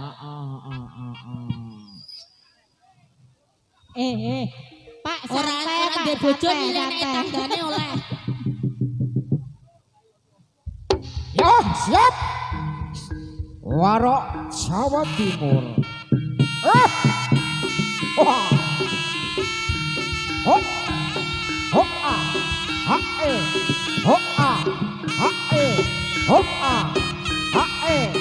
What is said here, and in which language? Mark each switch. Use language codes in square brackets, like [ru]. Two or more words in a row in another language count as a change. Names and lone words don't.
[jv] Pak, ora ndek bojo milih tanggane oleh. Ya, siap. Warok Jawa Timur. Wah. Hop. Hop a. Ha e. Hop a. Ha e. Hop a. Ha e.